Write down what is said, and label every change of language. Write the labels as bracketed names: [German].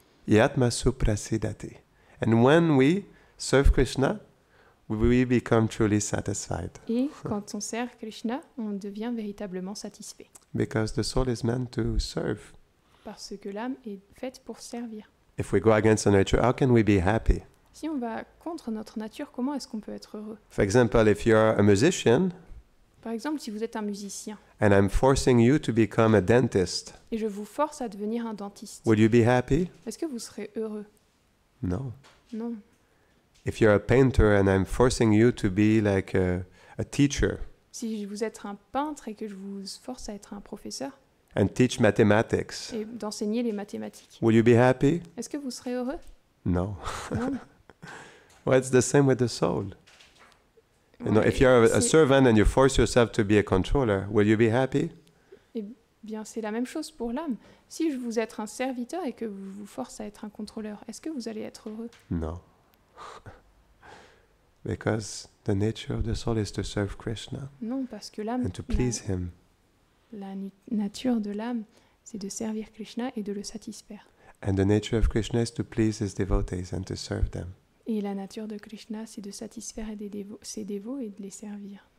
[Sanskrit] Yatma suprasidati. [English] And when we serve Krishna, we become truly satisfied. [French] Et quand on sert Krishna, on devient véritablement satisfait. [English] Because the soul is meant to serve. [French] Parce que l'âme est faite pour servir. [English] If we go against the nature, how can we be happy? [French] Si on va contre notre nature, comment est-ce qu'on peut être heureux? [English] For example, if you're a musician, [French] Par exemple, si vous êtes un musicien [English] and I'm forcing you to become a dentist, [French] et je vous force à devenir un dentiste, [English] would you be happy? [French] est-ce que vous serez heureux? [English] No. [French] Non. [English] If you're a painter and I'm forcing you to be like a teacher [French] Si vous êtes un peintre et que je vous force à être un professeur [English] and teach mathematics, [French] et d'enseigner les mathématiques, [English] would you be happy? [French] est-ce que vous serez heureux? [English] No. [French] Non. [English] Well, it's the same with the soul. You know, [French] Ouais, [English] if you're a [French] c'est- [English] servant and you force yourself to be a controller, will you be happy? [French] Eh bien, c'est la même chose pour l'âme. Si je vous êtes un serviteur et que vous vous force à être un contrôleur, est-ce que vous allez être heureux? [English] No. Because the nature of the soul is to serve Krishna [French] Non, parce que l'âme, [English] and to please Him. [French] la nature de l'âme, c'est de servir Krishna et de le satisfaire. [English] And the nature of Krishna is to please His devotees and to serve them. [French] Et la nature de Krishna, c'est de satisfaire ses dévots et de les servir.